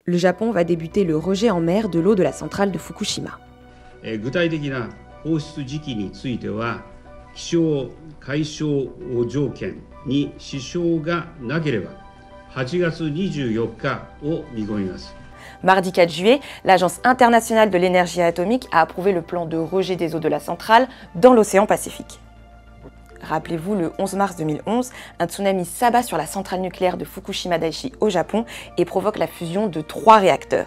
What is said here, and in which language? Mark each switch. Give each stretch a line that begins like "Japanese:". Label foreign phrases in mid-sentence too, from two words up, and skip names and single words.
French: le Japon va débuter le rejet en mer de l'eau de la centrale de Fukushima.
Japanese: 具体的な放出時期については、気象・海象条件に支障がなければ、8月24日を見込みます。
French: Mardi 4 juillet, l'Agence internationale de l'énergie atomique a approuvé le plan de rejet des eaux de la centrale dans l'océan Pacifique. Rappelez-vous, le 11 mars 2011, un tsunami s'abat sur la centrale nucléaire de Fukushima Daiichi au Japon et provoque la fusion de 3 réacteurs.